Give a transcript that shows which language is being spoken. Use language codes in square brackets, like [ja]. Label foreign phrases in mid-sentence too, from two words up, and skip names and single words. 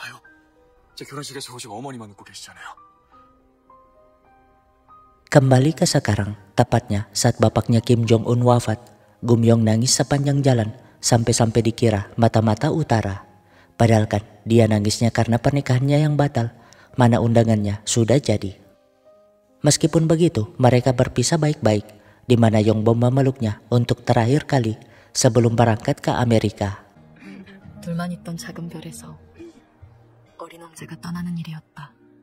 [id] Kembali ke sekarang, tepatnya saat bapaknya Kim Jong-un wafat, Gumyong nangis sepanjang jalan sampai-sampai dikira mata-mata utara. Padahal kan dia nangisnya karena pernikahannya yang batal, mana undangannya sudah jadi. Meskipun begitu, mereka berpisah baik-baik, di mana Yongbom memeluknya untuk terakhir kali sebelum berangkat ke Amerika. [ko] 둘만 있던 작은 별에서 어린 왕자가 떠나는 일이었다.